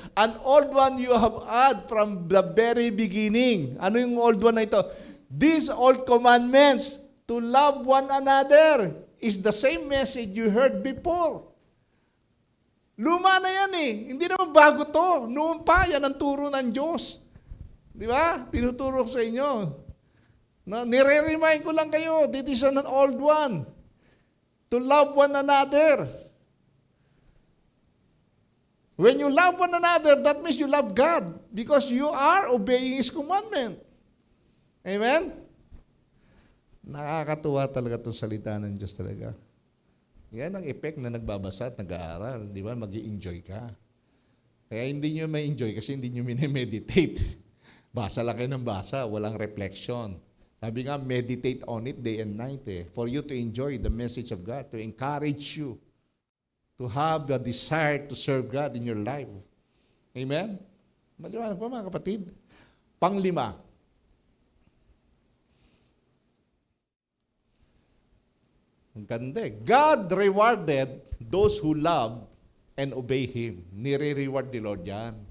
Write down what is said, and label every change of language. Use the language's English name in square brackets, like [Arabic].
[English] An old one you have had from the very beginning. [Filipino] Ano yung old one na ito? [English] These old commandments to love one another is the same message you heard before. [Filipino] Luma na yan Hindi naman bago to. Noon pa, yan ang turo ng Diyos. Di ba? Tinuturo ko sa inyo. Nire-remind ko lang kayo, [English] this is an old one. To love one another. When you love one another, that means you love God because you are obeying His commandment. [Filipino] Amen? Nakakatuwa talaga itong salita ng Diyos talaga. Yan ang effect na nagbabasa at nag-aaral. Di ba? Mag-i-enjoy ka. Kaya hindi nyo ma-enjoy kasi hindi nyo minimeditate. Basa lang kayo ng basa, walang reflection. Sabi nga, [English] meditate on it day and night for you to enjoy the message of God, to encourage you, to have the desire to serve God in your life. Amen? [Filipino] Maliwanag po mga kapatid. Panglima, ang ganda [English] God rewarded those who love and obey Him. [Filipino] Nire-reward ni Lord yan.